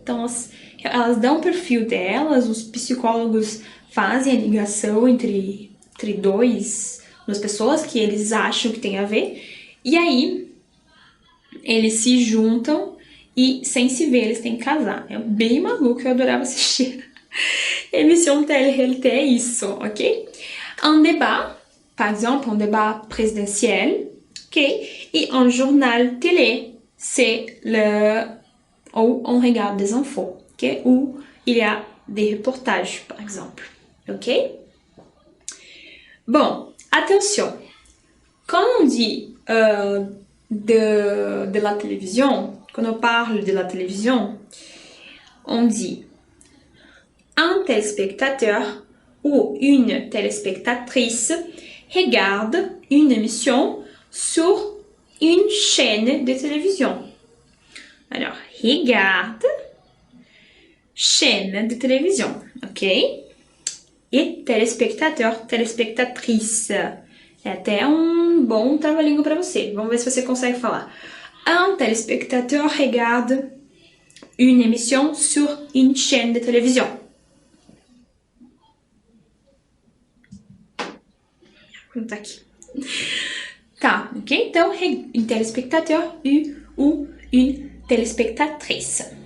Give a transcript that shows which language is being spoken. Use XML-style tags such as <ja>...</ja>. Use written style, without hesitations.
<pt>Então, elas dão o perfil delas, os psicólogos fazem a ligação entre duas pessoas que eles acham que tem a ver, e aí eles se juntam e, sem se ver, eles têm que casar. É bem maluco, eu adorava assistir.</pt> <fr>Émission télé-réalité</fr> <pt>é isso,</pt> <fr>ok? Un débat, par exemple, un débat présidentiel, ok? Et un journal télé, c'est où on regarde des infos, ok? Où il y a des reportages, par exemple, ok? Bon, attention, quand on dit de la télévision, quand on parle de la télévision, on dit un téléspectateur ou une téléspectatrice regarde une émission sur une chaîne de télévision. Alors, regarde, chaîne de télévision, ok? E téléspectateur, téléspectatrice.</fr> <pt>É até um bom trava-língua para você. Vamos ver se você consegue falar.</pt> <fr>Un téléspectateur regarde une émission sur une chaîne de télévision.</fr> <pt>Tá aqui. Tá, ok? Então,</pt> <fr>un téléspectateur ou une téléspectatrice.</fr>